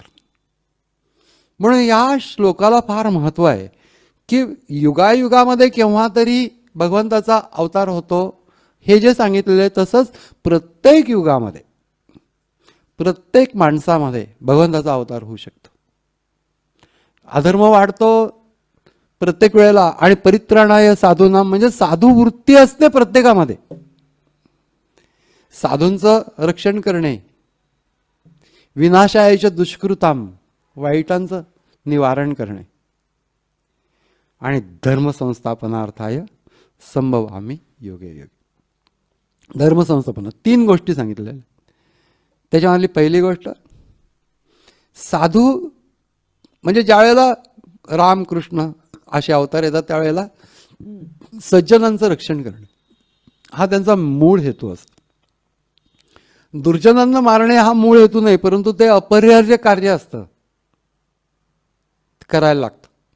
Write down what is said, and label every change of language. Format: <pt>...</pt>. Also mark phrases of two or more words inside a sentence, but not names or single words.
<mr>म्हणून या श्लोकाला फार महत्व आहे की युगायुगामध्ये केव्हा तरी भगवंताचा अवतार होतो हे जे सांगितलेलं आहे, तसंच प्रत्येक युगामध्ये प्रत्येक माणसामध्ये भगवंताचा अवतार होऊ शकतो. अधर्म वाढतो प्रत्येक वेळेला, आणि</mr> <sa>परित्राणाय साधूनां</sa> <mr>म्हणजे साधू वृत्ती असते प्रत्येकामध्ये. साधूंचं रक्षण करणे,</mr> <sa>विनाशायच दुष्कृताम</sa> <mr>वाईटांचं निवारण करणे, आणि</mr> <sa>धर्मसंस्थापनार्थाय संभवामी योगे योगे.</sa> <mr>धर्मसंस्थापना 3 गोष्टी सांगितलेल्या. त्याच्यामधली पहिली गोष्ट, साधू म्हणजे ज्या वेळेला रामकृष्ण असे अवतार येतात त्यावेळेला सज्जनांचं रक्षण करणे हा त्यांचा मूळ हेतू असतो. दुर्जनांना मारणे हा मूळ हेतू नाही, परंतु ते अपरिहार्य कार्य असतं, करायला लागतं.</mr>